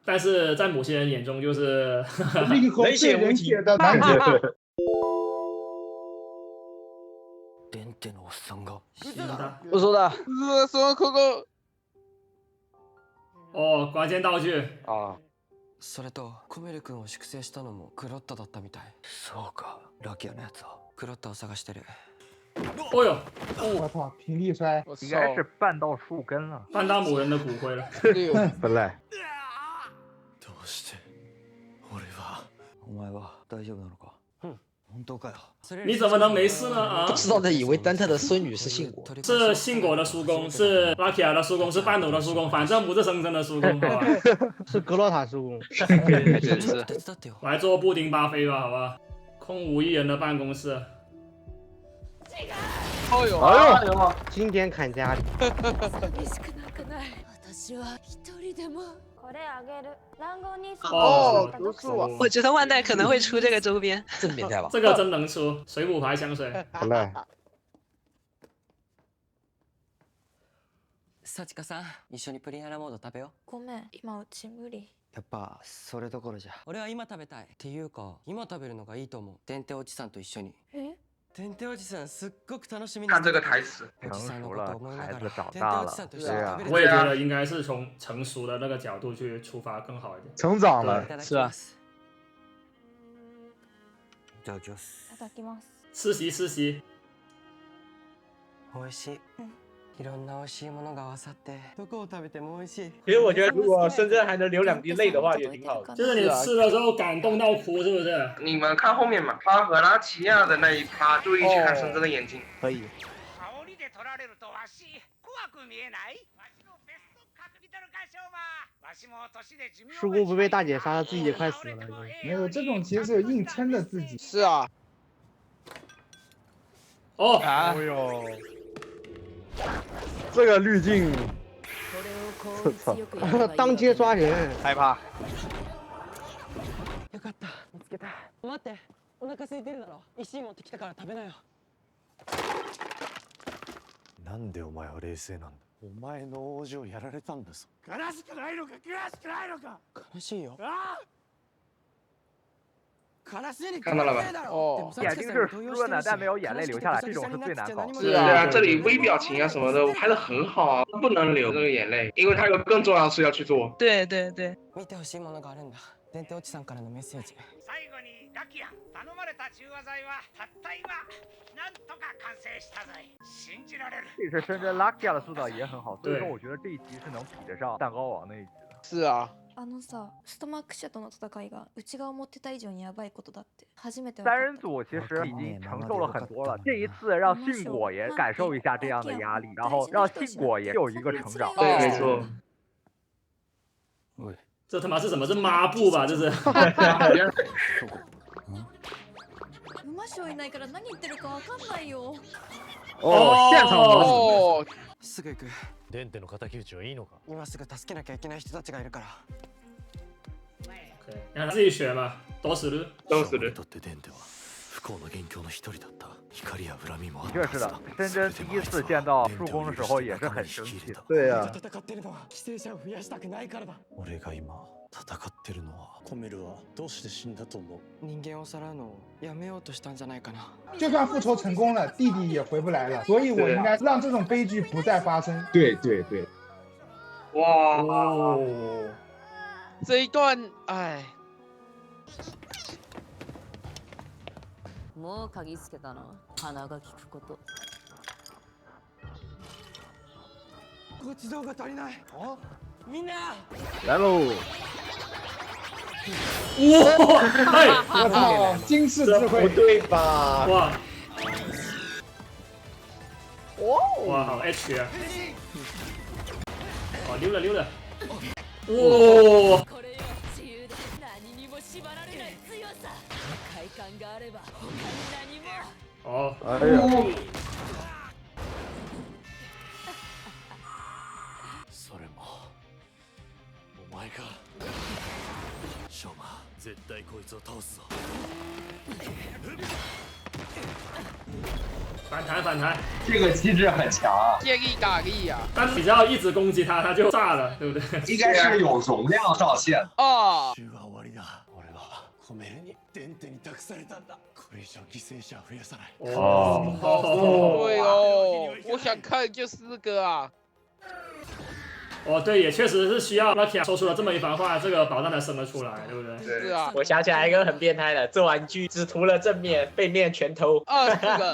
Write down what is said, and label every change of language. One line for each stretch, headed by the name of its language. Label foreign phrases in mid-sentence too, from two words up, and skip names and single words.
Chinese: 但是在某些人眼中，就是令和对人血的男子。不说的。哦，关键道具啊。
Japanese: それとコメル君を粛清したのもクロッタだったみたい。そうか、ラキアのやつを。クロッタを探してる。
Chinese: 哦哟，我操，平地摔，应该是绊到树根了，绊到某人的骨灰了。本来。
Japanese: どうして俺は？お前は大丈夫なのか？本当かよ。
Chinese: 你怎么能没事呢？啊！不知道的以为丹特的孙女是信果，是信果的叔公，是拉基亚的叔公，是半斗的叔公，反正不是生真的叔公，好吧？是格洛塔叔公。我来做布丁巴菲吧，好吧？空无一人的办公室。哎呦！经典砍家里。哦，毒素啊！我觉得万代可能会出这个周边，真变态吧？这个真能出水浒牌香水。好嘞。
Japanese: 幸子さん、一緒にプリンアラモード食べよう。ごめん、今うち無理。やっぱそれどころじゃ。俺は今食べたい。っていうか、今食べるのがいいと思う。天手おじさんと一緒に。天手おじさんすっごく楽しみに。
Chinese: 看这个台词，成熟了，孩子长天手大了
Japanese: おじさんと一緒に食べる。
Chinese: 我也觉得应该是从成熟的那个角度去出发更好一点。成长了，是啊。
Japanese: いただきます。
Chinese: 吃席吃席。
Japanese: 美味しい。いろんな美味しいものが合わさってどこを食べても美味しい。
Chinese: 其实我觉得，如果深圳还能流2滴泪的话，也挺好的。就是你吃的时候感动到哭，是不是？你们看后面嘛，他和拉齐亚的那一趴，注意去看深圳的眼睛。可以。叔公不被大姐杀的自己也快死了。没有这种，其实是有硬撑的自己。是啊。哦。哎呦。这个滤镜，当街抓人，害怕。
Japanese: よかった、見つけた。待って、お腹空いてるだろ。石持ってきたから食べなよ。なんでお前は冷静なんだ。お前の王子をやられたんだぞ。悲しくないのか、悲しくないのか。悲しいよ。ああ。
Chinese: 看到了吧？哦，眼睛是湿的，但没有眼泪流下来，这种是最难搞的。对啊，这里微表情啊什么的拍的很好啊，不能流这个眼泪，因为他有更重要的事要去做。对对对。
Japanese: 見てほしいものがあるんだ。天手おじさんからのメッセージ。最後にラキア頼まれた中和剤はたった今なんとか完成したぜ。信じられる。
Chinese: 这次深圳拉基亚的塑造也很好，所以说我觉得这一集是能比得上蛋糕王那一集的。是啊。
Japanese: さ、ストマック社との戦いがうちが思ってた以上にやばいことだって初めて。
Chinese: 三人组其实已经承受了很多了，这一次让信果也感受一下这样的压力，然后让信果也有一个成长。对，没错。这他妈是什么？是抹布吧？这是。
Japanese: 馬匠いないから何言ってるかわかんないよ。
Chinese: 哦，现场模
Japanese: 擬。すぐ行く。デンテの敵討ちはいいのか。今すぐ助けなきゃいけない人たちがいるから。
Chinese: 让他自己学嘛，都死了，都死了。
Japanese: とってデンテは不幸の元凶の一人だった。怒りや恨みもあ
Chinese: 的确是的，深圳第一次见到树公的时候也是很生气的。对呀。
Japanese: 戦ってるのは犠牲者を増やしたくないからだ。俺が今戦ってるのはコメルはどうして死んだと思う。人間をさらうのをやめようとしたんじゃないかな。
Chinese: 就算复仇成功了，弟弟也回不来了，所以我应该让这种悲剧不再发生。对对对。哇。这一段，哎。
Japanese: もう鍵つけたの。鼻が利くこと。ごちそうが足りない。みんな。
Chinese: 来喽！哇！哎，我操，惊世智慧，不对吧？哇！哇，好 H 啊！哦，溜了溜了。哇！哦，哎呀！
Japanese: それもお前が。絶対こいつを倒すぞ。
Chinese: 反弹反弹，这个机制很强啊，借力打力啊！但是你只要一直攻击他，他就炸了，对不对？应该是有容量上限的。哦，
Japanese: 終は終わりだ。俺はコメルにデンテに託されたんだ。これ以上犠牲者増やさない。
Chinese: 对哦，我想看就是这个啊。哦，对，也确实是需要 Lucky 说出了这么一番话，这个宝藏才生了出来，对不对？是啊，我想起来一个很变态的，做玩具只涂了正面，背面全偷。这个。